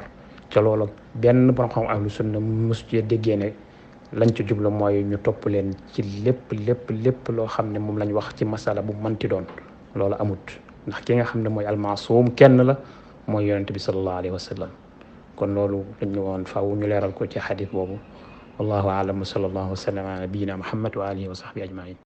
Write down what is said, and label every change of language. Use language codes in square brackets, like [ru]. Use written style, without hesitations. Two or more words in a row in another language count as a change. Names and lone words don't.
[wo] ca loolu benn borom xam [ar] أهل السنة [wo] mos ci déggee ne lañ ci jublu mooy ñu topp leen ci lépp loo xam ne moom lañ wax ci masala bu mënti doon. loolu amut, ndax ki nga xam ne mooy almaasuum kenn la, mooy yonent bi [ar] صلى الله عليه وسلم. [wo] kon loolu dañ ñu woon faaw ñu leeral ko ci xadis boobu. [ar] والله أعلم وصلى الله وسلم على نبينا محمد وعلى آله وصحبه أجمعين.